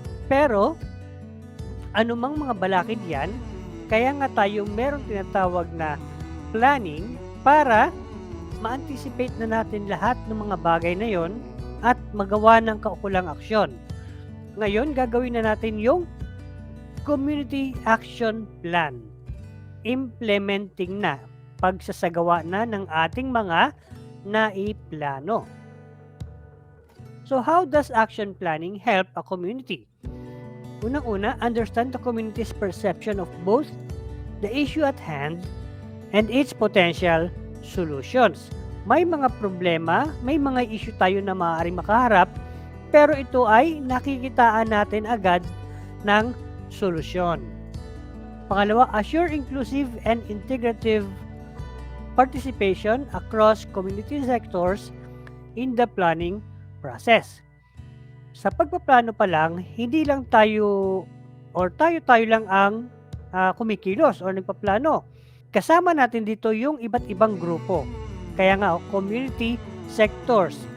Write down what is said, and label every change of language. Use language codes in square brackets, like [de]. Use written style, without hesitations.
[tl] Pero, anumang mga balakid yan, kaya nga tayo meron tinatawag na planning para ma-anticipate na natin lahat ng mga bagay na yon at magawa ng kaukulang aksyon. Ngayon, gagawin na natin yung Community Action Plan. Implementing na, pagsasagawa na ng ating mga naiplano. [en] So how does action planning help a community? Unang-una, understand the community's perception of both the issue at hand and its potential solutions. [tl] May mga problema, may mga issue tayo na maaaring makaharap, pero ito ay nakikitaan natin agad ng solusyon. [en] Pangalawa, assure inclusive and integrative participation across community sectors in the planning process. [tl] Sa pagpaplano pa lang, hindi lang tayo or tayo lang ang kumikilos o nagpaplano. Kasama natin dito yung iba't ibang grupo. Kaya nga, community sectors.